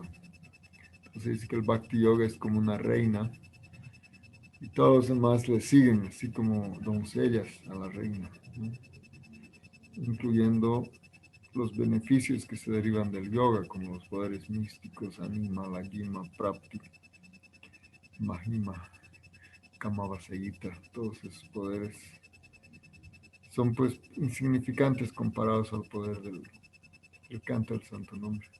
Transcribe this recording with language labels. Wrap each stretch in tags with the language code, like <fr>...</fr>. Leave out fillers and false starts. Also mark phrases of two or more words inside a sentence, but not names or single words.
<es>Entonces dice que el Bhakti Yoga es como una reina y todos los demás le siguen, así como doncellas a la reina, ¿no? Incluyendo los beneficios que se derivan del yoga, como los poderes místicos, anima,</es> <sa>लघिमा, प्राप्ति, महिमा, कामावसायिता,</sa> <es>todos esos poderes son pues insignificantes comparados al poder del canto del santo nombre.</es>